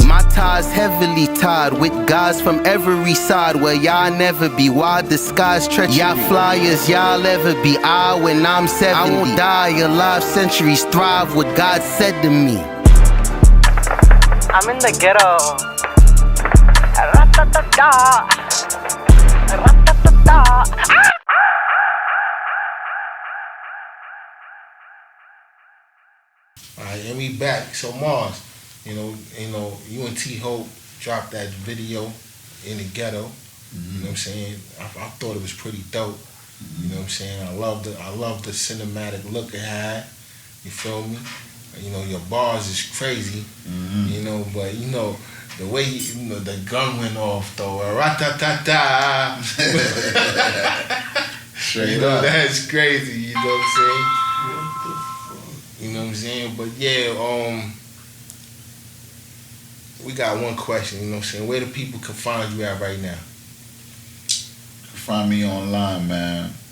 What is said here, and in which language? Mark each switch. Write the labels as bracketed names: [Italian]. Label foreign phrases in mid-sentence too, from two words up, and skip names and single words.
[English] My ties heavily tied with guys from every side where y'all never be. Why disguise treachery? Y'all flyers, y'all ever be. When I'm 70, I won't die alive, centuries thrive what God said to me. I'm in the ghetto. Ra-ta-ta-ta. Ra-ta-ta-ta. Alright, and we back. So Marz, you know, you and T-Hope dropped that video in the ghetto. Mm-hmm. You know what I'm saying? I thought it was pretty dope. Mm-hmm. You know what I'm saying? I love the cinematic look it had. You feel me? You know, your bars is crazy. Mm-hmm. You know, but you know, the way the gun went off though, ra-ta-ta-ta. Straight you know, up. that's crazy, you know what I'm saying? You know what I'm saying? But yeah, we got one question, you know what I'm saying? Where the people can find you at right now? Find me online, man.